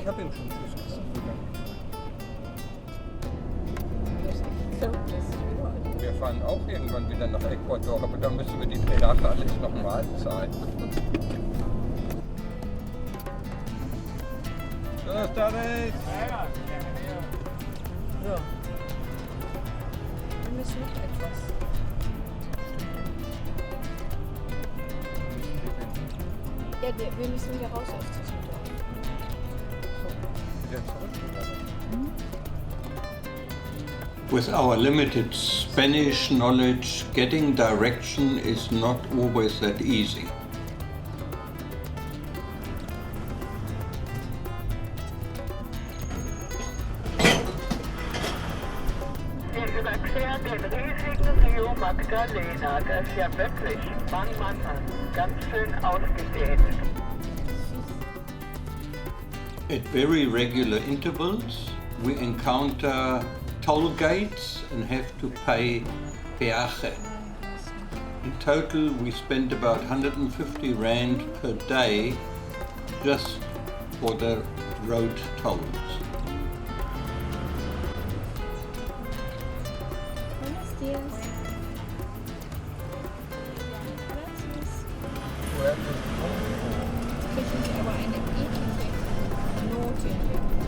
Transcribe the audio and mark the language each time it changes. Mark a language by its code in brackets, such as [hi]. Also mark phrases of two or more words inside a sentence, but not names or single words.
[de] Ich habe ihm schon Tschüss gesagt. Das ist nicht so, das ist überall. Wir fahren auch irgendwann wieder nach Ecuador, aber dann müssen wir die Pedache alles nochmal zahlen. [es] Buenas tardes! [de] So. Wir müssen noch etwas. Ja, wir müssen wieder raus aus diesem Dorf. Wieder zurück? [en] With our limited Spanish knowledge, getting direction is not always that easy. [de] Wir überqueren den riesigen Rio Magdalena. Das ist ja wirklich, Mann, ganz schön ausgedehnt. [en] At very regular intervals, we encounter toll gates and have to pay peaje. In total, we spend about 150 rand per day just for the road tolls. [es] Buenos dias. Gracias. [de] Kriegen Sie aber eine eklige Note hier.